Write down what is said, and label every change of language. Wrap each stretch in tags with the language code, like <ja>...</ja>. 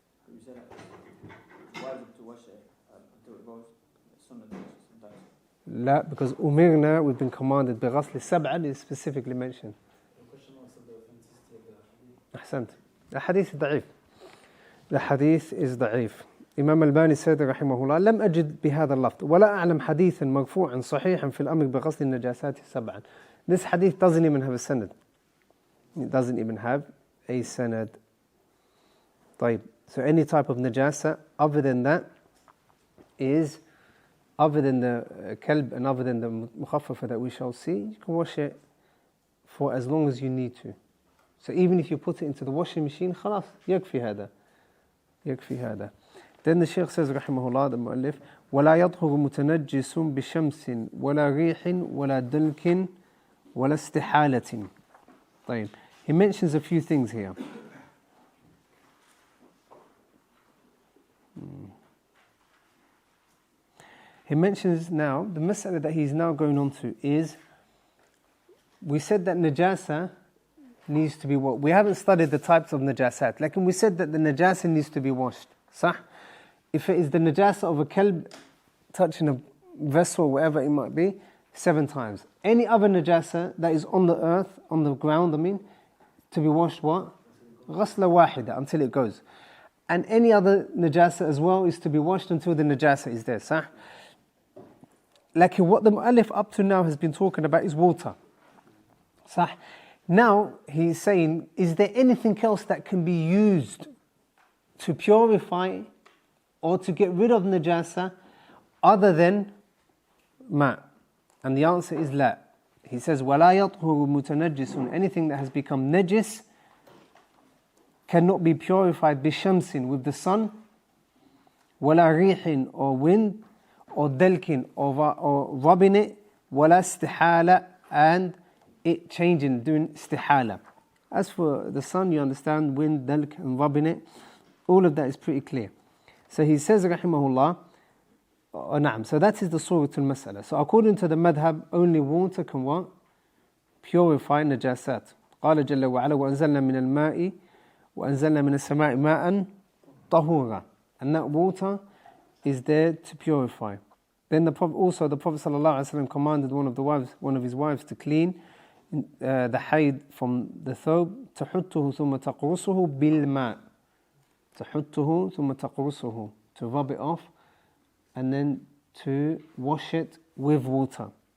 <en>you said that it's wajib to wash it until it goes sunnah sometimes. لا, because أمرنا, we've been commanded بغسل 7 is specifically mentioned. The question was the authenticity of the hadith.</en> <ar>أحسنت. الحديث ضعيف. الحديث is ضعيف. إمام الباني said رحمه الله لم أجد بهذا اللفظ ولا أعلم حديثا مرفوعا صحيحا في الأمر بغسل النجاسات 7.</ar> <en>This hadith doesn't even have a sanad. It doesn't even have a sanad.</en> <ar>طيب.</ar> <en>So any type of najasa other than that is, other than the kalb and other than the mukhaffafa that we shall see, you can wash it for as long as you need to. So even if you put it into the washing machine,</en> <ar>خلاص, يكفي هذا. يكفي هذا.</ar> <en>Then the Shaykh says,</en> <ar>رحمه الله, the mu'allif, ولا يطهر متنجس بشمس ولا ريح ولا دلك ولا استحالة. طيب.</ar> <en>He mentions a few things here. He mentions now, the mas'ala that he's now going on to is, we said that najasa needs to be washed. We haven't studied the types of najasat. Like we said that the najasa needs to be washed. Sah? If it is the najasa of a kalb touching a vessel, whatever it might be, 7 times. Any other najasa that is on the earth, on the ground, to be washed what? Ghasla wahida, until it goes. And any other najasa as well is to be washed until the najasa is there. Sah? Like what the mu'allif up to now has been talking about is water. Sah? Now he's saying, is there anything else that can be used to purify or to get rid of najasa other than ma? And the answer is la. He says,</en> <ar>وَلَا يَطْهُرُ مُتَنَجِّسٌ.</ar> <en>Anything that has become najis cannot be purified bishamsin, with the sun,</en> <ar>وَلَا رِيحٍ,</ar> <en>or wind, or dalkin, or rubbing it,</en> <ar>وَلَا استحالة,</ar> <en>and it changing, doing istihala. As for the sun, you understand, wind, dalk, and rubbing it, all of that is pretty clear. So he says, rahimahullah, na'am, so that is the suratul mas'ala. So according to the madhab, only water can what? Purify najasat.</en> <ar>قال جل وعلا وأنزلنا من الماء وأنزلنا من السماء ماء طهورا.</ar> <en>And that water is there to purify. Then the Prophet ﷺ commanded one of his wives to clean the hayd from the thobe.</en> <ar>تحته ثم تقرصه بالماء. تحته ثم تقرصه,</ar> <en>to rub it off and then to wash it with water.</en>